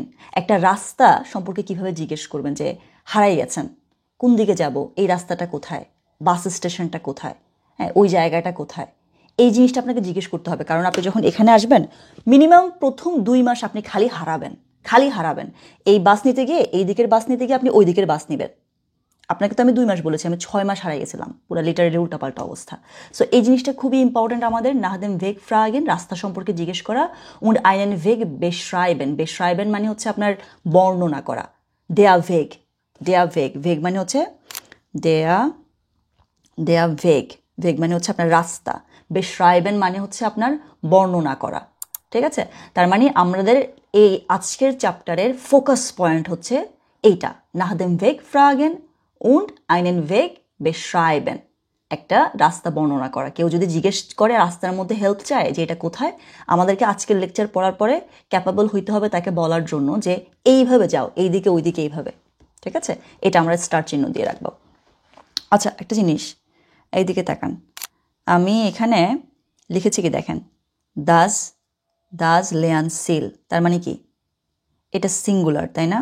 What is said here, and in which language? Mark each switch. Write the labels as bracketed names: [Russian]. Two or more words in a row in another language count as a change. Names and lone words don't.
[Bangla] একটা রাস্তা সম্পর্কে কিভাবে জিজ্ঞেস করবেন যে হারাই গেছেন, কোন দিকে যাব, এই রাস্তাটা কোথায়, বাস স্টেশনটা কোথায়, হ্যাঁ ওই জায়গাটা কোথায়, এই জিনিসটা আপনাকে জিজ্ঞেস করতে হবে, কারণ আপনি যখন এখানে আসবেন মিনিমাম প্রথম 2 মাস আপনি খালি হারাবেন এই বাস নিতে গিয়ে, এই দিকের বাস নিতে গিয়ে আপনি ওই দিকের বাস নেবেন। আপনাকে তো আমি 2 মাস বলেছি, আমি 6 মাস হারাই গেছিলাম, পুরো লিটারের উল্টাপাল্টা অবস্থা। সো এই জিনিসটা খুবই ইম্পর্টেন্ট আমাদের, [German] nach dem Weg fragen, [Bangla] রাস্তা সম্পর্কে জিজ্ঞেস করা, [German] und einen Weg beschreiben, [Bangla] beschreiben মানে হচ্ছে আপনার বর্ণনা করা, [German] der Weg [Bangla] মানে হচ্ছে [German] der Weg [Bangla] মানে হচ্ছে আপনার রাস্তা, beschreiben মানে হচ্ছে আপনার বর্ণনা করা, ঠিক আছে? তার মানে আমাদের এই আজকের চ্যাপ্টারের ফোকাস পয়েন্ট হচ্ছে এইটা, [German] nach dem Weg fragen und einen Weg beschreiben, [Bangla] একটা রাস্তা বর্ণনা করা। কেউ যদি জিজ্ঞেস করে রাস্তার মধ্যে হেল্প চায় যে এটা কোথায়, আমাদেরকে আজকের লেকচার পড়ার পরে ক্যাপাবল হইতে হবে তাকে বলার জন্য যে এইভাবে যাও, এইদিকে ওইদিকে এইভাবে, ঠিক আছে? এটা আমরা স্টার চিহ্ন দিয়ে রাখবো। আচ্ছা, একটা জিনিস এইদিকে তাকান, আমি এখানে লিখেছি কি দেখেন, [German] das Lernziel, [Bangla] তার মানে কি এটা সিঙ্গুলার, তাই না?